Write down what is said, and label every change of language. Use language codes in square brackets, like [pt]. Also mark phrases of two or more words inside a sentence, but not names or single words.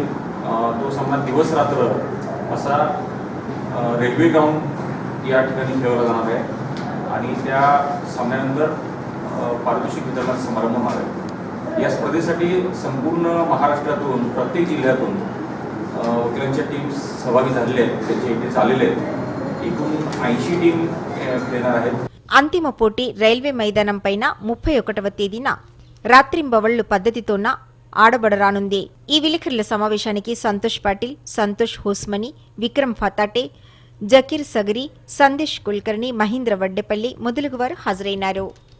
[mr] तो सामना दिवस रात्र असा रेल्वे ग्राउंड या ठिकाणी खेळवला जाणार आहे आणि त्या सामन्यानंतर पारितोषिक वितरणाचा समारंभ होणार आहे. या स्पर्धेसाठी संपूर्ण महाराष्ट्रातून प्रत्येक जिल्ह्यातून वकिलांच्या टीम्स सहभागी झालेले आहेत. त्यांचे एंट्रीज आलेले आहेत. एकूण 80 टीम खेळणार आहेत. [te] అంతిమ పోటీ రైల్వే మైదానం పైన 31వ తేదీన రాత్రింబవళ్లు పద్ధతితోన ఆడబడరానుంది. ఈ విలేకరుల సమావేశానికి సంతోష్ పాటిల్, సంతోష్ హోస్మని, విక్రమ్ ఫతాటే, జకీర్ సగరి, సందేశ్ కుల్కర్ణి, మహేంద్ర వడ్డెపల్లి మొదలగు వారు హాజరైనారు.